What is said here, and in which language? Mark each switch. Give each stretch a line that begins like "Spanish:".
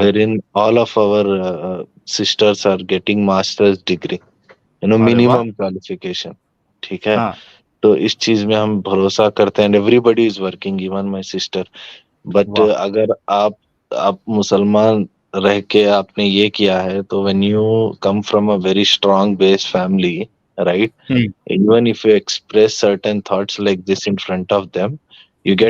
English: wherein all of our sisters are getting master's degree,
Urdu: ارے واہ.
English: minimum qualification.
Urdu: ٹھیک ہے، ہاں تو اس چیز میں ہم بھروسہ کرتے ہیں.
English: Every is working, even my sister. But
Urdu: واہ. اگر آپ مسلمان رہ کے آپ نے یہ کیا ہے، تو
English: when you come from a very strong base family, right, even if you express certain thoughts like this in front of them, you get